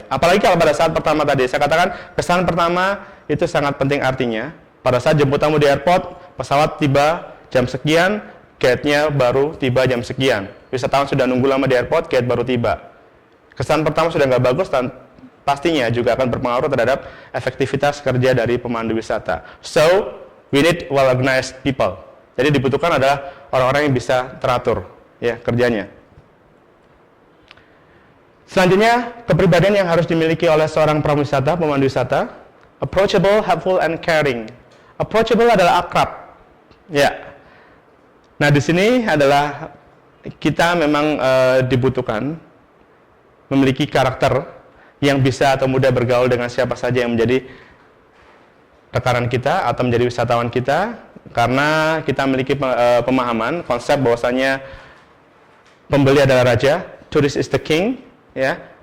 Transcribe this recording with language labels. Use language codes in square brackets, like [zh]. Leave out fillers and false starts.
[id] Apalagi kalau pada saat pertama tadi, saya katakan kesan pertama itu sangat penting artinya. Pada saat jemput tamu di airport, pesawat tiba jam sekian, gate-nya baru tiba jam sekian. Wisatawan sudah nunggu lama di airport, gate baru tiba. Kesan pertama sudah nggak bagus dan pastinya juga akan berpengaruh terhadap efektivitas kerja dari pemandu wisata. [en] So, we need well-organized people. [id] Jadi dibutuhkan adalah orang-orang yang bisa teratur, ya, kerjanya. Selanjutnya, kepribadian yang harus dimiliki oleh seorang prawisata, pemandu wisata, [en] approachable, helpful, and caring. [id] Approachable adalah akrab, ya. Nah, di sini adalah kita memang dibutuhkan memiliki karakter yang bisa atau mudah bergaul dengan siapa saja yang menjadi rekan kita atau menjadi wisatawan kita, karena kita memiliki pemahaman konsep bahwasanya pembeli adalah raja, [en] tourist is the king, [id] ya.